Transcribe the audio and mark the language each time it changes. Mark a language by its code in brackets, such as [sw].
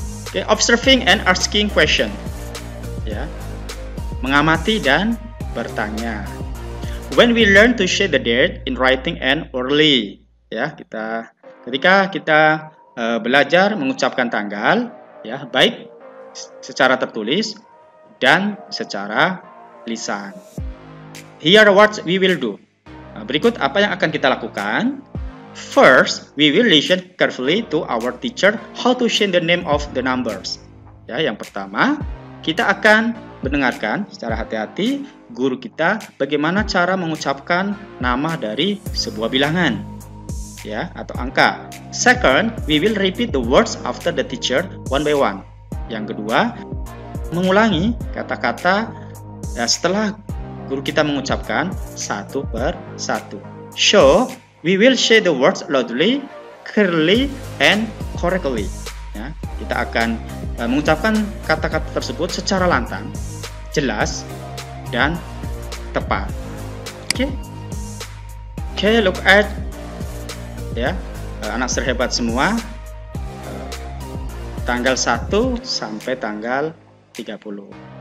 [en] Okay, observing and asking question. [id] Ya, mengamati dan bertanya. [en] When we learn to share the date in writing and orally, [id] ya, ketika kita belajar mengucapkan tanggal, ya, baik secara tertulis dan secara lisan. [en] Here are what we will do. [id] Nah, berikut apa yang akan kita lakukan. [en] First, we will listen carefully to our teacher how to share the name of the numbers. [id] Ya, yang pertama, kita akan mendengarkan secara hati-hati guru kita bagaimana cara mengucapkan nama dari sebuah bilangan, ya, atau angka. [en] Second, we will repeat the words after the teacher one by one. [id] Yang kedua, mengulangi kata-kata Ya, setelah guru kita mengucapkan satu per satu. [en] So, we will say the words loudly, clearly, and correctly. [id] Ya, kita akan mengucapkan kata-kata tersebut secara lantang, jelas, dan tepat. Oke, [en] look at, [id] ya, anak terhebat semua, tanggal 1 sampai tanggal 30.